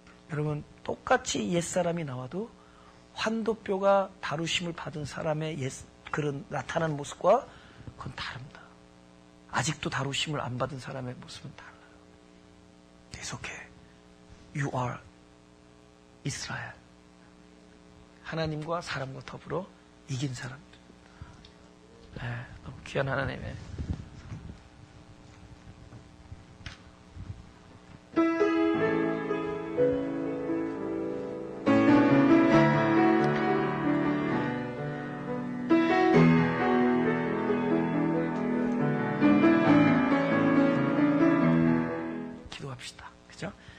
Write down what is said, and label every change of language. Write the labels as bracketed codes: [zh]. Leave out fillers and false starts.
[ko] 여러분 똑같이 옛사람이 나와도 환도뼈가 다루심을 받은 사람의 그런 나타나는 모습과 그건 다릅니다. 아직도 다루심을 안 받은 사람의 모습은 달라요. 계속해. [en] You are 이스라엘. [ko] 하나님과 사람과 더불어 이긴 사람들. 너무 귀한 하나님의 기도합시다. 그죠?